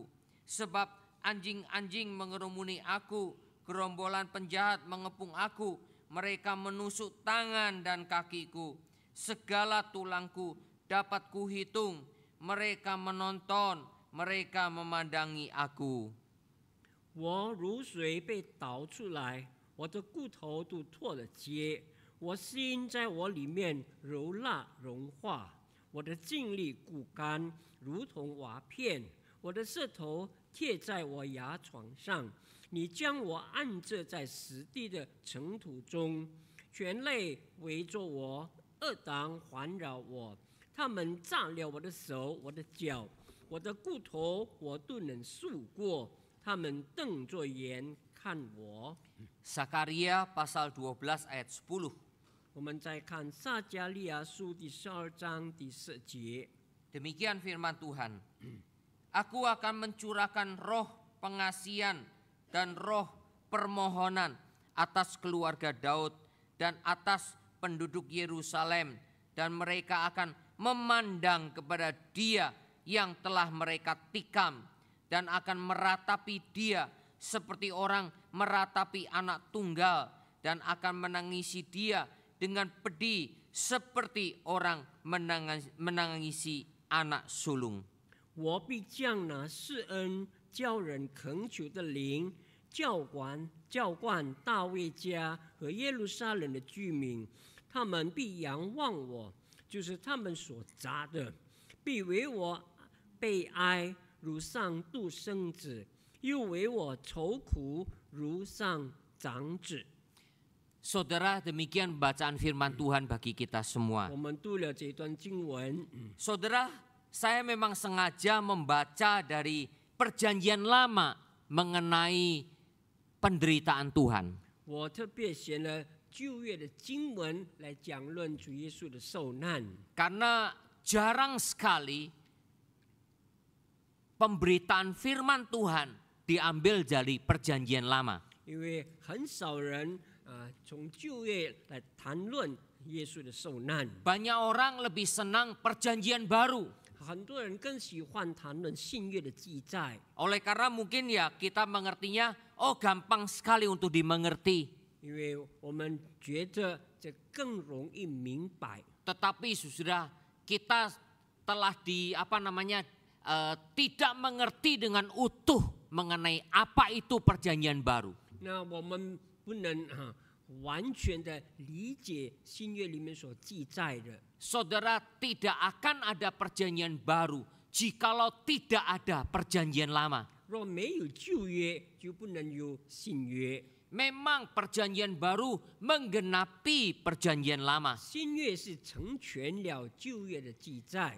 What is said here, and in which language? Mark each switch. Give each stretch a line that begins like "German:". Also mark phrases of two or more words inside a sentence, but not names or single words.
Indonesian: Sebab anjing-anjing mengerumuni aku, gerombolan penjahat mengepung aku. Mereka menusuk tangan dan kakiku. Segala tulangku dapat kuhitung. Mereka menonton, mereka memandangi aku.
Chinese: 我如水被倒出来，我的骨头都脱了节，我心在我里面柔蜡融化，我的精力骨干如同瓦片，我的舌头贴在我牙床上。你将我按着在死地的尘土中，全类围着我，恶党环绕我，他们炸了我的手，我的脚，我的骨头，我都能数过。他们瞪着眼看我。
Indonesian: Zakaria pasal 12 ayat 10.
Chinese: 我们再看撒迦利亚书第12章第10节。
Indonesian: Demikian firman Tuhan. Aku akan mencurahkan roh pengasihan dan roh permohonan atas keluarga Daud dan atas penduduk Yerusalem, dan mereka akan memandang kepada Dia yang telah mereka tikam dan akan meratapi Dia seperti orang meratapi anak tunggal, dan akan menangisi Dia dengan pedih seperti orang menangisi anak sulung.
Chinese: 我必将那施恩叫人恳求的灵浇灌大卫家和耶路撒冷的居民，他们必仰望我，就是他们所扎的，必为我悲哀，如上独生子，又为我愁苦，如上长子。
Indonesian: Saudara, demikian bacaan firman Tuhan bagi kita semua.
Chinese: 我们读了这段经文，
Indonesian: Saudara, saya memang sengaja membaca dari perjanjian lama mengenai penderitaan Tuhan.
Chinese: 我特别选了旧约的经文来讲论主耶稣的受难，
Indonesian: Karena jarang sekali pemberitaan firman Tuhan diambil dari perjanjian lama.
Chinese: 因为很少人从旧约来谈论耶稣的受难。
Indonesian: Banyak orang lebih senang perjanjian baru.
Chinese: 很多人更喜欢谈论新约的记载，
Indonesian: Oleh karena mungkin ya kita mengertinya, oh gampang sekali untuk dimengerti.
Chinese: 因为我们觉得这更容易明白。
Indonesian: Tetapi saudara, kita telah tidak mengerti dengan utuh mengenai apa itu perjanjian baru.
Chinese: 那我们不能完全的理解新约里面所记载的。
Indonesian: Saudara, tidak akan ada perjanjian baru jikalau tidak ada perjanjian lama.
Chinese: 若没有旧约，就不能有新约。
Indonesian: Memang perjanjian baru menggenapi perjanjian lama.
Chinese: 新约是成全了旧约的记载，